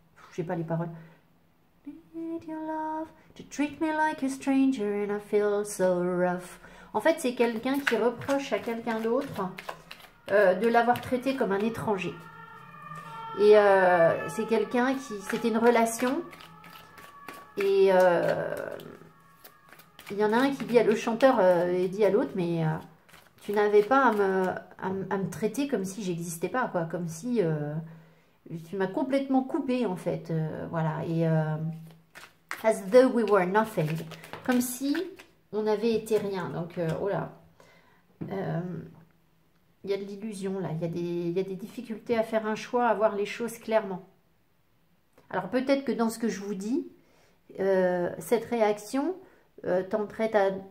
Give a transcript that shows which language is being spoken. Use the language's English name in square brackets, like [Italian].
[French] Je sais pas les paroles. [English] Need your love to treat me like a stranger and I feel so rough. [French] En fait, c'est quelqu'un qui reproche à quelqu'un d'autre de l'avoir traité comme un étranger. Et c'est quelqu'un qui... C'était une relation. Et il y en a un qui dit à le chanteur et dit à l'autre, mais tu n'avais pas à me traiter comme si j'existais pas, quoi. Comme si tu m'as complètement coupé, en fait. Voilà. [English] Et as though we were nothing. [French] Comme si on avait été rien. Donc, oh là. Il y a de l'illusion là, il y a des difficultés à faire un choix, à voir les choses clairement. Alors peut-être que dans ce que je vous dis, cette réaction tenterait à...